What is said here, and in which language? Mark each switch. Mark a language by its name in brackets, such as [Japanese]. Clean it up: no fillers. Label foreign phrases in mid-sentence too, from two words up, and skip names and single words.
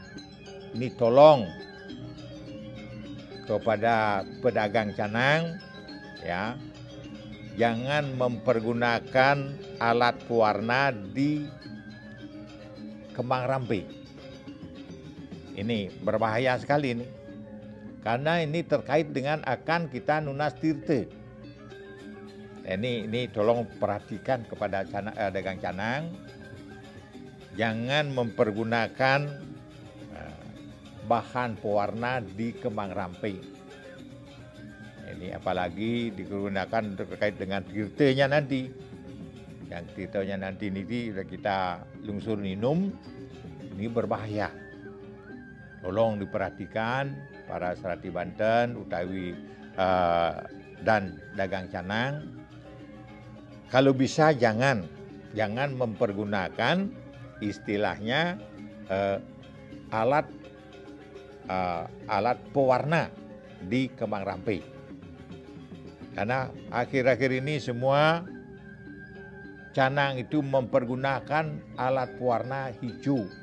[Indonesian] Ini tolong kepada pedagang Canang ya, jangan mempergunakan alat pewarna di kembang rampe. Ini berbahaya sekali ini. Karena ini terkait dengan akan kita [Balinese] nunas tirte. [Indonesian] Ini tolong perhatikan kepada dagang Canang, jangan mempergunakan bahan pewarna di kembang rampe. Ini apalagi digunakan terkait dengan tirtenya nanti. Yang tirtenya nanti ini sudah kita lungsur minum, ini berbahaya. Tolong diperhatikan para Serati Banten, utawi dan dagang Canang. Kalau bisa jangan mempergunakan istilahnya alat pewarna di kembang rampe. Karena akhir-akhir ini semua Canang itu mempergunakan alat pewarna hijau.